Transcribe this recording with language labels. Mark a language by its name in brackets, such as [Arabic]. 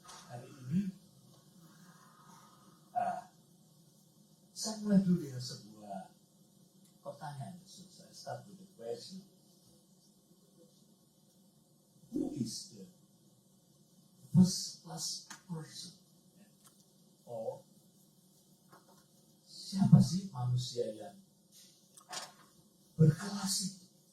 [Indonesian] Hari ini saya mulai dulu dengan sebuah pertanyaan. Saya [English] start with the question. Who is the first class person? [Indonesian] Or siapa sih manusia yang berkelas itu?